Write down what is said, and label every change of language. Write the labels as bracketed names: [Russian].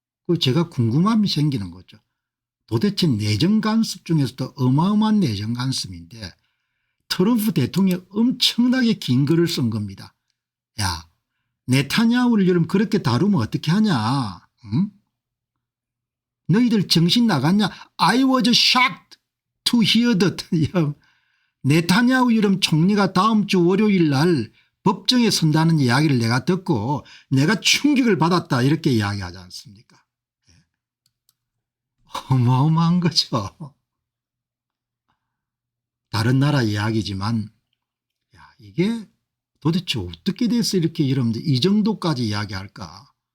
[Korean] 그 제가 궁금함이 생기는 거죠. 도대체 내정 간섭 중에서도 어마어마한 내정 간섭인데 트럼프 대통령이 엄청나게 긴 글을 쓴 겁니다. 야, 네타냐후를 여러분 그렇게 다루면 어떻게 하냐? 응? 너희들 정신 나갔냐? [English] I was shocked to hear that. [Korean] 네타냐후 여러분 총리가 다음 주 월요일 날 법정에 선다는 이야기를 내가 듣고 내가 충격을 받았다, 이렇게 이야기하지 않습니까? 어마어마한 거죠. 다른 나라 이야기지만 야, 이게 도대체 어떻게 돼서 이렇게 여러분들 이 정도까지 이야기할까?